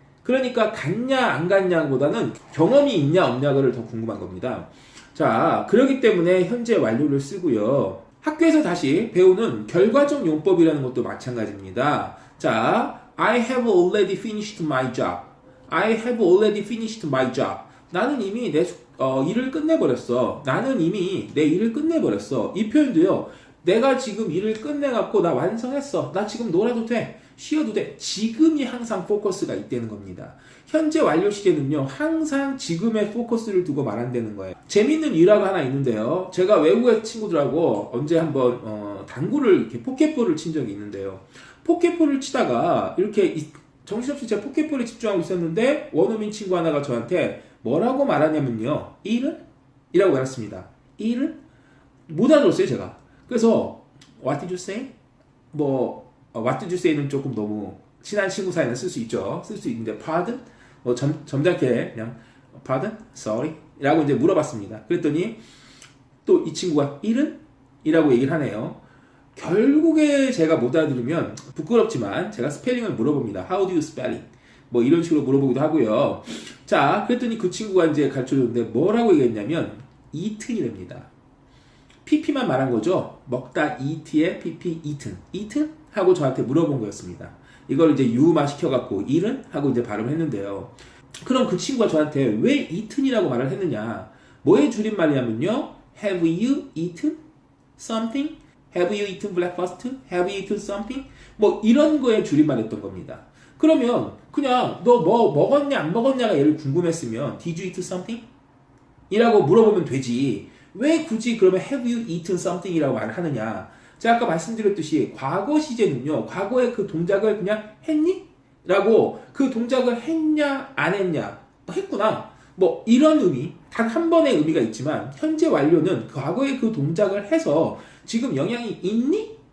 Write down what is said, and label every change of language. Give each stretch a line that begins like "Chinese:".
Korean: 그러니까 갔냐 안 갔냐보다는 경험이 있냐 없냐를 더 궁금한 겁니다. 자, 그렇기 때문에 현재 완료를 쓰고요. 학교에서 다시 배우는 결과적 용법이라는 것도 마찬가지입니다. 자,
English: I have already finished my job. I have already finished my job.
Korean: 나는 이미 내 일을 끝내버렸어. 나는 이미 내 일을 끝내버렸어. 이 표현도요. 내가 지금 일을 끝내갖고 나 완성했어. 나 지금 놀아도 돼. 쉬어도 돼. 지금이 항상 포커스가 있다는 겁니다. 현재 완료 시제는요. 항상 지금에 포커스를 두고 말한다는 거예요. 재밌는 일화가 하나 있는데요. 제가 외국의 친구들하고 언제 한번 당구를 이렇게 포켓볼을 친 적이 있는데요. 포켓볼을 치다가 이렇게 정신없이 제가 포켓볼에 집중하고 있었는데 원어민 친구 하나가 저한테 뭐라고 말하냐면요. 일은? 이라고 말했습니다. 일은? 못 알아들었어요, 제가.
English: 그래서 What did you say? What did you say
Korean: 는 조금 너무 친한 친구 사이는 쓸 수 있죠. 쓸 수 있는데 Pardon? 점잖게 그냥 Pardon?
English: Sorry?
Korean: 라고 이제 물어봤습니다. 그랬더니 또 이 친구가 일은? 이라고 얘기를 하네요. 결국에 제가 못 알아들으면 부끄럽지만 제가 스펠링을 물어봅니다.
English: How do you spell it?
Korean: 이런 식으로 물어보기도 하고요. 자, 그랬더니 그 친구가 이제 가르쳐줬는데 뭐라고 얘기했냐면 eat이랍니다. pp만 말한 거죠. 먹다 eat에 pp eaten.
English: eaten?
Korean: 하고 저한테 물어본 거였습니다. 이걸 이제 유마 시켜갖고 eaten? 하고 이제 발음했는데요. 그럼 그 친구가 저한테 왜 eaten이라고 말을 했느냐? 뭐의 줄임말이냐면요.
English: Have you eaten something? Have you eaten breakfast? Have you eaten something?
Korean: 이런 거에 줄임말 했던 겁니다. 그러면 그냥 너 먹었냐 안 먹었냐가 얘를 궁금했으면
English: Did you eat something?
Korean: 이라고 물어보면 되지.
English: 왜 굳이 그러면 Have you eaten something?
Korean: 이라고 말을 하느냐? 제가 아까 말씀드렸듯이 과거 시제는요. 과거에 그 동작을 그냥 했니? 라고 그 동작을 했냐 안 했냐 했구나. 이런 의미 단 한 번의 의미가 있지만 현재 완료는 과거에 그 동작을 해서 지금 영향이 있니?